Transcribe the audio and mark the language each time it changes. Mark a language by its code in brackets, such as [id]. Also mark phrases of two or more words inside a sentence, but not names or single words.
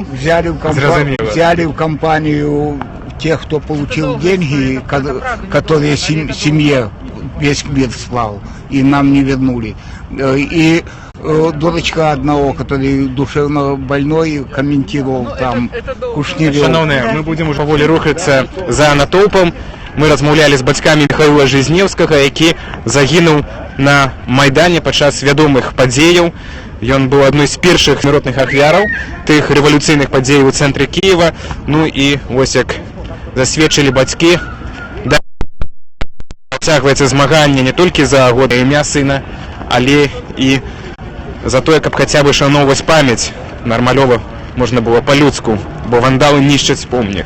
[ru] Взяли в компанию тех, кто получил деньги, которые семье весь мир слал, и нам не вернули. И дурачка одного, который душевно больной, комментировал там Кушнірёв. [be] Шановные, [ru] мы будем уже [be] поволі рухацца за натоўпам. Мы размаўлялі з бацькамі Михаила Жизнеўскага, які загінуў на Майдане падчас вядомых падзеяў. Ён быў адной з першых народных ахвяраў тых рэвалюцыйных падзеяў у цэнтры Кіева. Ну і вось як засведчылі бацькі, працягваецца змаганне не толькі за годнае імя сына, але і за тое, каб хаця бы шаноўваць памяць нармалёва можна было па-людску, бо вандалы нішчаць помнік.